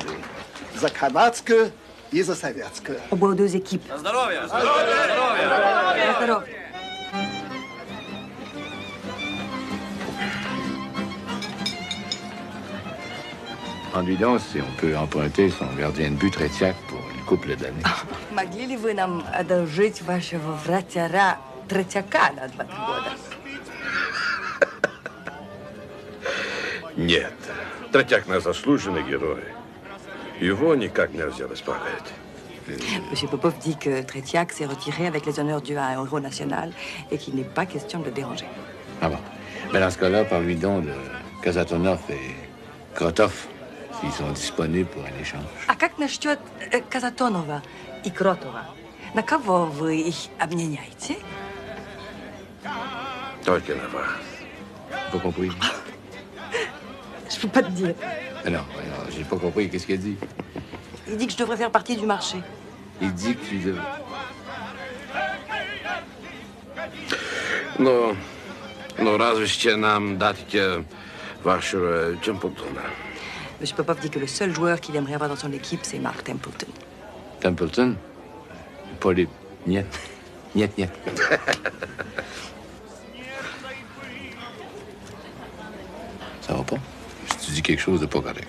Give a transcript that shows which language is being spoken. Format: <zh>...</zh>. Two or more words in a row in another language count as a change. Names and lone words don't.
<ru>За канадскую и за советскую.</ru> <fr>Оба 2 équipes.</fr> <ru>Здоровья! Здоровья!</ru> <fr>Ennuie donc si on peut emprunter son gardien de but Tretiak pour une couple d'années.</fr> <ru>Могли ли вы нам одолжить вашего вратаря Третьяка на 2-3 года? Нет. Третьяк наш заслуженный герой. Его никак нельзя беспокоить.</ru> <fr>Monsieur Popov dit que Tretiak s'est retiré avec les honneurs dus à un héros national et qu'il n'est pas question de le déranger. Ah bon. Mais dans ce cas-là, parle-lui donc de Kazatonov et Krotov, s'ils sont disponibles pour un échange.</fr> <ru>А как насчет Казатонова и Кротова? На кого вы их обменяете? Только на вас.</ru> <fr>Pas compris. Je peux pas te dire. Non, j'ai pas compris. Qu'est-ce qu'il dit? Il dit que je devrais faire partie du marché. Il dit que tu devrais...</fr> <ru>Но разве ще нам дадите вашего Темплтона?</ru> <fr>Monsieur Popov dit que le seul joueur qu'il aimerait avoir dans son équipe, c'est Mark Templeton. Templeton? Pas les...</fr> <ru>Нет. Нет.</ru> <fr>Ça va pas? Si tu dis quelque chose de pas correct.</fr>